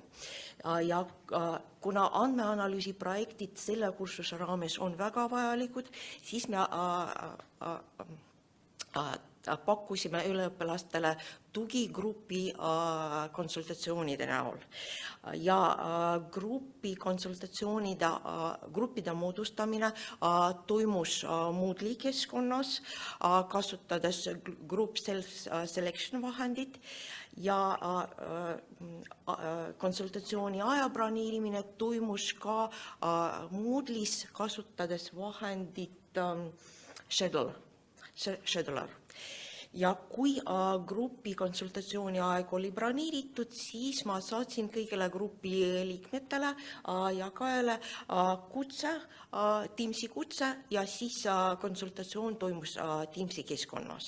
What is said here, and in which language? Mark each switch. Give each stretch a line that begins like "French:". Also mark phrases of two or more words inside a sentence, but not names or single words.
Estonian: Ja kuna andmeanalüüsi projektid selle kursuse raames on väga vajalikud, siis me pakkusime üliõpilastele tugigrupi konsultatsioonide näol. Ja gruppide moodustamine toimus Moodle'i keskkonnas, kasutades
English: group self-selection
Estonian: vahendit ja konsultatsiooni aja planeerimine toimus ka Moodle'is, kasutades vahendit Scheduler. Ja kui grupi konsultatsiooni aeg oli planeeritud, siis ma saatsin kõigile grupi liikmetele ja Kaele Teamsi kutse ja siis konsultatsioon toimus Teamsi keskkonnas.